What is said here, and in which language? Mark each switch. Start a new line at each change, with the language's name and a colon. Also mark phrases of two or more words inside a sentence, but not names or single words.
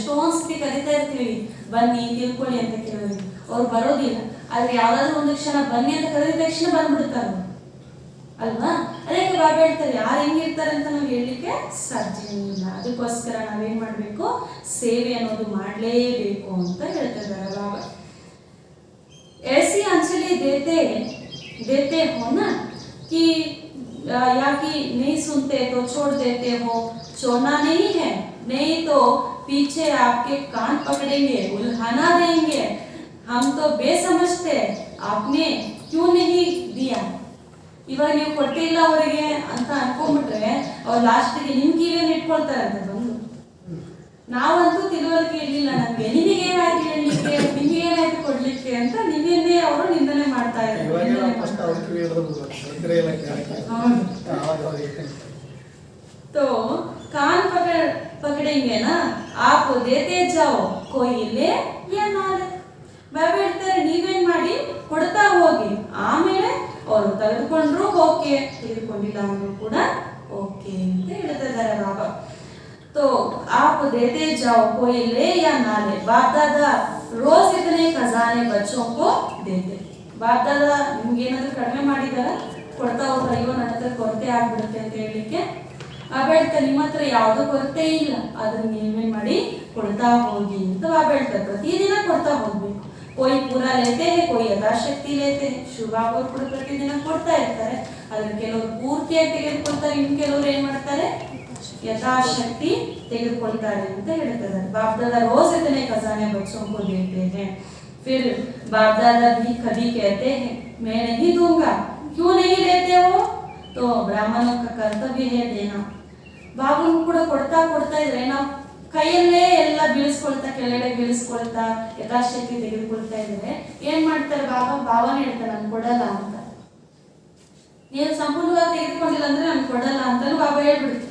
Kannada: ಎಷ್ಟೊಂದ್ಸತಿ ಕರಿತಾ ಇರ್ತೀವಿ, ಬನ್ನಿ ತಿಳ್ಕೊಳ್ಳಿ ಅಂತ ಕೇಳೋರಿಗೆ, ಅವ್ರು ಬರೋದಿಲ್ಲ. ಆದ್ರೆ ಯಾವ್ದಾದ್ರು ಒಂದು ಕ್ಷಣ ಬನ್ನಿ ಅಂತ ಕರೆದ ತಕ್ಷಣ ಬಂದ್ಬಿಡ್ತಾರೆ ಅಲ್ವಾ. ಅದಕ್ಕೆ ಬಾಬಾ ಹೇಳ್ತಾರೆ ಯಾರು ಹೆಂಗಿರ್ತಾರೆ ಅಂತ ನಾವು ಹೇಳಲಿಕ್ಕೆ ಸಾಧ್ಯ ಇಲ್ಲ. ಅದಕ್ಕೋಸ್ಕರ ನಾವೇನ್ ಮಾಡ್ಬೇಕು, ಸೇವೆ ಅನ್ನೋದು ಮಾಡಲೇಬೇಕು ಅಂತ ಹೇಳ್ತಾ ಇದ್ದಾರೆ ಬಾಬಾ.
Hindi: ऐसी अंजलि देते हो ना कि या कि नहीं सुनते तो छोड़ देते हो. छोड़ना नहीं है, नहीं तो पीछे आपके कान पकड़ेंगे, उल्हाना देंगे. हम तो बेसमझते, आपने क्यों नहीं दिया.
Kannada: ಇವಾಗ ನೀವು ಕೊಟ್ಟಿಲ್ಲ ಅವರಿಗೆ ಅಂತ ಅನ್ಕೊಂಡ್ಬಿಟ್ರೆ ಅವ್ರು ಲಾಸ್ಟಿಗೆ ನಿಮ್ ಕಿವಿಯನ್ನು ಇಟ್ಕೊಳ್ತಾರಂತೆ ಬಂದು. ನಾವಂತೂ ತಿಳುವಳಿಕೆ ಇರ್ಲಿಲ್ಲ ನಮ್ಗೆ, ನಿಮಗೇನಾಯ್ತು ಹೇಳಲಿಕ್ಕೆ, ನಿಮಗೇನಾಯ್ತು ಕೊಡ್ಲಿಕ್ಕೆ ಅಂತ ನೀವೇನೇ ಅವರು ನಿಂದನೆ ಮಾಡ್ತಾ ಇದ್ದಾರೆ.
Hindi: तो कान पकड़ेंगे ना, आप देते जाओ, कोई ले या ना ले.
Kannada: ಬಾಬಾ ಹೇಳ್ತಾರೆ ನೀವೇನ್ ಮಾಡಿ ಕೊಡ್ತಾ ಹೋಗಿ, ಆಮೇಲೆ ಅವರು ತೆಗೆದುಕೊಂಡ್ರು ಓಕೆ, ತೆಗೆದುಕೊಂಡಿಲ್ಲ ಅಂದ್ರೂ ಕೂಡ ओके ಹೇಳ್ತಾ ಇದ್ದಾರೆ ಬಾಬಾ.
Hindi: तो आप देते जाओ, कोई ले या ना ले, बाप दादा रोज इतने खजाने बच्चों को देते. बाप दादा
Kannada: ನಿಮ್ಗೆ ಏನಾದರೂ ಕಡಿಮೆ ಮಾಡಿದಾರ, ಕೊಡ್ತಾ ಹೋದ್ರೆ ಅಯ್ಯೋ ನನ್ನ ಹತ್ರ ಕೊರತೆ ಆಗ್ಬಿಡುತ್ತೆ ಅಂತ ಹೇಳಲಿಕ್ಕೆ ಬಾಬಾ ಹೇಳ್ತಾರೆ ನಿಮ್ಮ ಹತ್ರ ಯಾವುದೂ ಕೊರತೆ ಇಲ್ಲ, ಅದನ್ನ ನೀವೇನ್ ಮಾಡಿ ಕೊಡ್ತಾ ಹೋಗಿ ಅಂತ ಬಾಬಾ ಹೇಳ್ತಾರೆ. ಪ್ರತಿದಿನ ಕೊಡ್ತಾ ಹೋಗ್ಬೇಕು.
Hindi: कोई पूरा लेते हैं, कोई यथाशक्ति लेते हैं.
Kannada: ಶಿವಬಾಬಾ ಕೂಡ ಪ್ರತಿದಿನ ಕೊಡ್ತಾ ಇರ್ತಾರೆ. ಅದನ್ನ ಕೆಲವರು ಪೂರ್ತಿಯಾಗಿ ತೆಗೆದುಕೊಳ್ತಾರೆ, ಇನ್ನು ಕೆಲವರು ಏನ್ ಮಾಡ್ತಾರೆ ಯಥಾಶಕ್ತಿ ತೆಗೆದುಕೊಳ್ತಾರೆ ಅಂತ ಹೇಳ್ತಾರೆ.
Hindi: बाप दादा रोज इतने खजाने बच्चों को देते हैं. फिर बाप दादा भी कभी कहते हैं मैं नहीं दूंगा, क्यों नहीं लेते हो? तो ब्राह्मणों का कर्तव्य है देना.
Kannada: ಬಾಬುನು ಕೂಡ ಕೊಡ್ತಾ ಇದ್ರೆ ನಾವು ಕೈಯಲ್ಲೇ ಎಲ್ಲ ಬೀಳಿಸ್ಕೊಳ್ತಾ, ಕೆಳಗಡೆ ಬೀಳಿಸ್ಕೊಳ್ತಾ ಯಥಾಶಕ್ತಿ ತೆಗೆದುಕೊಳ್ತಾ ಇದ್ರೆ ಏನ್ ಮಾಡ್ತಾರೆ ಬಾಬಾನೇ ಹೇಳ್ತಾರೆ ನಾನು ಕೊಡಲ್ಲ ಅಂತ. ನೀವು ಸಂಪೂರ್ಣವಾಗಿ ತೆಗೆದುಕೊಂಡಿಲ್ಲ ಅಂದ್ರೆ ನಾನು ಕೊಡಲ್ಲ ಅಂತಾನು ಬಾಬಾ ಹೇಳ್ಬಿಡ್ತೀವಿ.